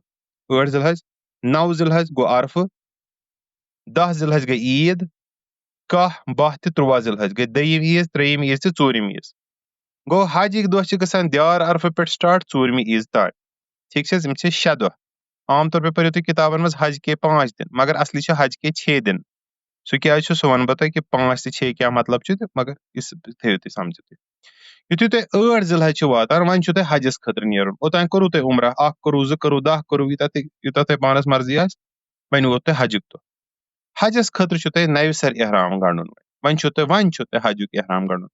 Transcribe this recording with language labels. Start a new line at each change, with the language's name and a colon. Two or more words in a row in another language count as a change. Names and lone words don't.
Kashmiri: 8 ذی الحج 9 ذی الحج گوٚو عرفہٕ. 10 ذی الحج گٔے عیٖد. 11 12 تہٕ 13 ذی الحج گٔے دوٚیِم عیٖز 3یِم عیٖز تہٕ 4یِم عیٖز. گوٚو حجِکۍ دۄہ چھِ گژھان دیار عرفہٕ پٮ۪ٹھ سٹارٹ 4مہِ عیٖز تانۍ. ٹھیٖک چھِ حظ. یِم چھِ 6 دۄہ.
Urdu: عام طور پے
Kashmiri: پٔرِو تُہۍ کِتابن منٛز
Urdu: حج کے 5 دِن
Kashmiri: مگر اصلی چھُ
Urdu: حج کے 6 دِن.
Kashmiri: سُہ کیٛازِ چھُ سُہ وَنہٕ بہٕ تۄہہِ کہِ 5 تہٕ 6 کیٛاہ مطلب چھُ تہٕ مگر یہِ تھٲیِو تُہۍ سمجھِتھ تُہۍ. یُتھُے تُہۍ 8 ذی الحج چھِ واتان وۄنۍ چھُو تۄہہِ حجس خٲطرٕ نیرُن. اوٚتانۍ کوٚروٕ تۄہہِ عمرہ 1 کوٚروٕ 2 کوٚروٕ 10 کوٚروٕ یوٗتاہ تۄہہِ پانس مرضی آسہِ. وۄنۍ ووت تۄہہِ حجُک دۄہ. حجس خٲطرٕ چھُو تۄہہِ نوِ سر احرام گنٛڈُن. وۄنۍ چھُو تۄہہِ حجُک احرام گنٛڈُن.